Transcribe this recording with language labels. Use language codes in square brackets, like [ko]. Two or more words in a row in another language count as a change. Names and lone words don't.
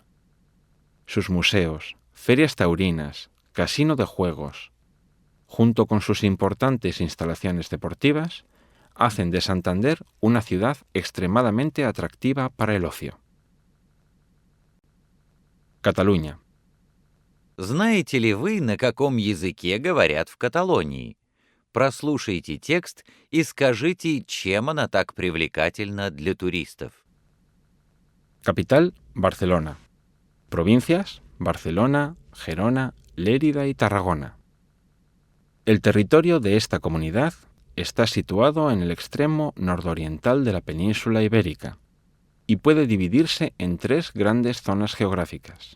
[es] Sus museos, ferias taurinas, casino de juegos, junto con sus importantes instalaciones deportivas, hacen de Santander una ciudad extremadamente atractiva para el ocio. Cataluña. [ru] Знаете ли вы, на каком языке говорят в Каталонии? Прослушайте текст и скажите, чем она так привлекательна для туристов. [es] Capital, Barcelona. Provincias, Barcelona, Gerona, Lérida y Tarragona. El territorio de esta comunidad está situado en el extremo nordoriental de la península ibérica y puede dividirse en 3 grandes zonas geográficas.